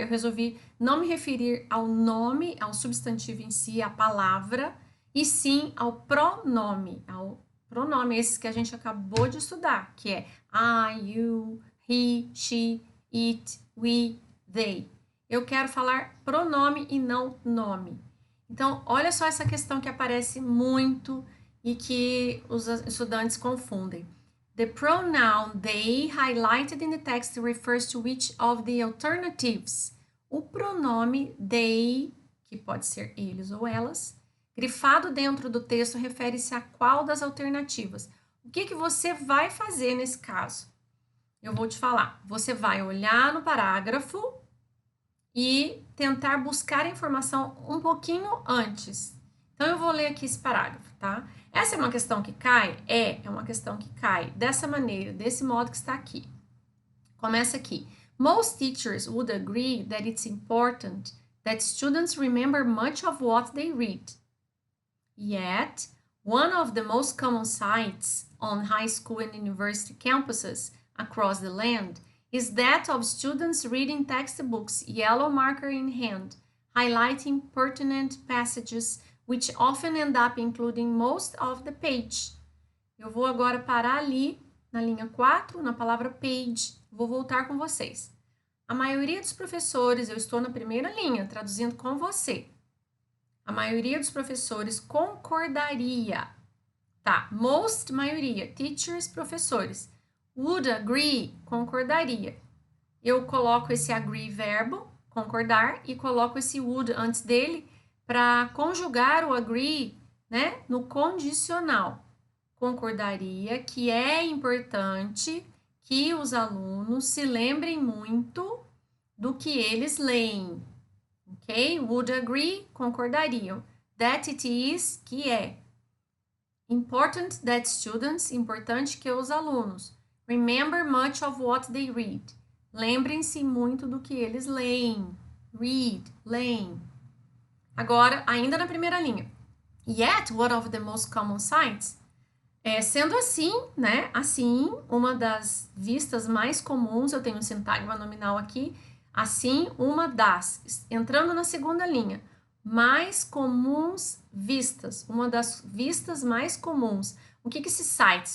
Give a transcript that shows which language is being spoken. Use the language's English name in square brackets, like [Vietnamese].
[Portuguese] Eu resolvi não me referir ao nome, ao substantivo em si, à palavra, e sim ao pronome esse que a gente acabou de estudar, que é I, you, he, she, it, we, they. Eu quero falar pronome e não nome. Então, olha só essa questão que aparece muito e que os estudantes confundem. [English] The pronoun they highlighted in the text refers to which of the alternatives? [Portuguese] O pronome they, que pode ser eles ou elas, grifado dentro do texto, refere-se a qual das alternativas? O que você vai fazer nesse caso? Eu vou te falar. Você vai olhar no parágrafo e tentar buscar a informação um pouquinho antes. Então, eu vou ler aqui esse parágrafo, tá? Essa é uma questão que cai? É uma questão que cai dessa maneira, desse modo que está aqui. Começa aqui. [English] Most teachers would agree that it's important that students remember much of what they read. Yet, one of the most common sights on high school and university campuses across the land is that of students reading textbooks, yellow marker in hand, highlighting pertinent passages which often end up including most of the page. [Portuguese] Eu vou agora parar ali na linha 4, na palavra page. Vou voltar com vocês. A maioria dos professores, eu estou na primeira linha, traduzindo com você. A maioria dos professores concordaria. Tá, [English] most, maioria, teachers, [Portuguese] professores. [English] Would agree, [Portuguese] concordaria. Eu coloco esse agree, verbo, concordar, e coloco esse would antes dele para conjugar o agree, né, no condicional. Concordaria que é importante que os alunos se lembrem muito do que eles leem. Ok? [English] Would agree, [Portuguese] concordariam. [English] That it is, [Portuguese] que é. [English] Important that students, [Portuguese] importante que os alunos. [English] Remember much of what they read. [Portuguese] Lembrem-se muito do que eles leem. Read, leem. Agora, ainda na primeira linha. [English] Yet, one of the most common sights. [Portuguese] Sendo assim, né? Assim, uma das vistas mais comuns, eu tenho um sintagma nominal aqui. Assim, uma das. Entrando na segunda linha. Mais comuns vistas. Uma das vistas mais comuns. O que esses sites?